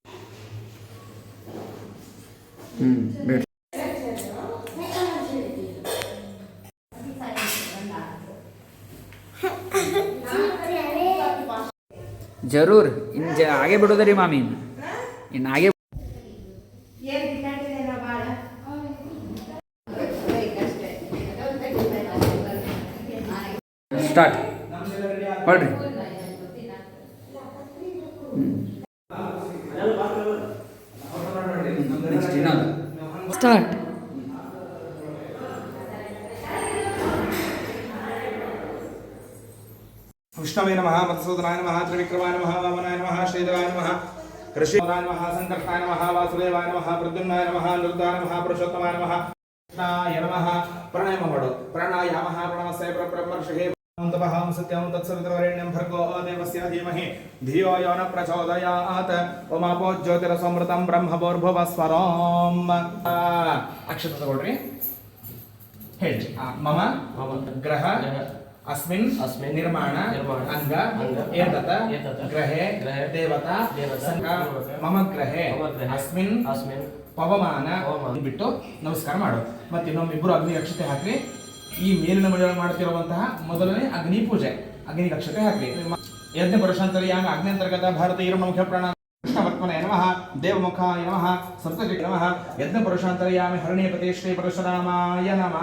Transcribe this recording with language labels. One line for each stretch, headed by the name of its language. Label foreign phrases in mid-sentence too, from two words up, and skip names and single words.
Kannada: ಬೇಡ ಜರೂರ್ ಇನ್ನು ಹಾಗೆ ಬಿಡೋದ್ರಿ ಮಾಮಿ, ಇನ್ನು ಹಾಗೆ ಸ್ಟಾರ್ಟ್ ಹೊಡ್ರಿ. ನೆಕ್ಸ್ಟ್ ಇನ್ನೊಂದು ಸ್ಟಾರ್ಟ್.
Sanskrit: ವಿಷ್ಣವೇ ನಮಃ ಮಧುಸೂದನಾಯ ನಮಃ ತ್ರಿವಿಕ್ರಮಾಯ ನಮಃ ವಾಮನಾಯ ನಮಃ ಶ್ರೀಧರಾಯ ನಮಃ ಋಷಿವಾಯ ನಮಃ ಸಂಕರ್ಷಾಯ ನಮಃ ವಾಸುದೇವಾಯ ನಮಃ ಪ್ರದ್ಯುಮ್ನಾಯ ನಮಃ ನಿರುದ್ಧಾಯ ನಮಃ ಪುರುಷೋತ್ತಮಾಯ ನಮಃ ಕೃಷ್ಣಾಯ ನಮಃ.
Kannada: ಪ್ರಾಣಾಯಾಮ ಮಾಡು.
Sanskrit: ಪ್ರಾಣಾಯಾಮಃ ಪ್ರಣವಸ್ಯ ಬ್ರಹ್ಮರ್ಷಿಃ ಅಂತಪಹಂ ಸತ್ಯಂ ತತ್ಸವಿತುರ್ವರೆಣ್ಯಂ ಭರ್ಗೋ ದೇವಸ್ಯ ಧೀಮಹಿ ಧಿಯೋ ಯೋ ನ ಪ್ರಚೋದಯಾತ್. ಓಮಾಪೋ ಜ್ಯೋತಿರಸಮೃತಂ ಬ್ರಹ್ಮಭೂರ್ಭುವಃ ಸ್ವರಾಂ.
Kannada: ಅಕ್ಷತ ತಗೊಳ್ರಿ, ಹೇಳಿ.
Sanskrit: ಮಮ ಗ್ರಹ अस्मिन् निर्माण अंग एतत् ग्रहे देवता मम ग्रहे अस्मिन्
Kannada: ಪವಮಾನ ಬಿಟ್ಟು ನಮಸ್ಕಾರ ಮಾಡು. ಮತ್ತೆ ಇನ್ನೊಮ್ಮಿಬ್ಬರು ಅಗ್ನಿ ರಕ್ಷತೆ ಹಾಕ್ರಿ. ಈ ಮೇಲಿನ ಮನೆಯೊಳಗೆ ಮಾಡ್ತಿರುವಂತಹ ಮೊದಲನೇ ಅಗ್ನಿ ಪೂಜೆ, ಅಗ್ನಿ ರಕ್ಷತೆ ಹಾಕ್ರಿ.
Sanskrit: ಯಜ್ಞ ಪುರುಷಾಂತರ್ಯಾಮಿ ಅಗ್ನ್ಯಂತರ್ಗತ ಭಾರತೀಯ ಮುಖ್ಯ ಪ್ರಾಣ ಕೃಷ್ಣವರ್ತ್ಮನೆ ನಮಃ ದೇವಮುಖಾಯ ನಮಃ ಸಪ್ತಜಿ ನಮಃ ಯಜ್ಞ ಪುರುಷಾಂತರ್ಯಾಮಿ ಹರಣೀಪತಿ ಶ್ರೀ ಪರಶುರಾಮಾಯ ನಮಃ.